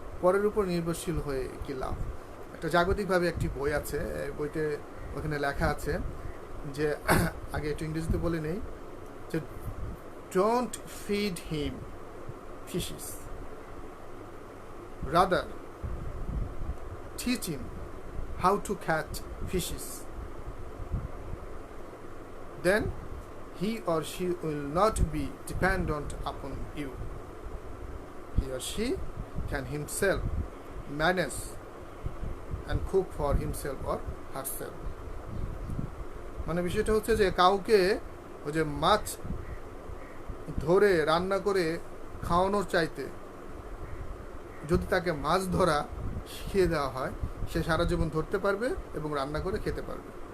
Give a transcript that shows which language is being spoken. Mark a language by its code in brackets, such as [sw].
[bn] পরের উপর নির্ভরশীল হয়ে কি লাভ? একটা জাগতিকভাবে একটি বই আছে, বইতে ওখানে লেখা আছে যে আগে একটু ইংরেজিতে বলে নেই, যে [en] Don't feed him fishes, rather teach him how to catch fishes, then he or she will not be dependent upon you. He or she can himself manage and cook for himself or herself. [bn] মানে বিষয়টা হচ্ছে যে কাউকে ওই যে মাছ ধরে রান্না করে খাওয়ানোর চাইতে যদি তাকে মাছ ধরা শিখিয়ে দেওয়া হয়, সে সারা জীবন ধরতে পারবে এবং রান্না করে খেতে পারবে।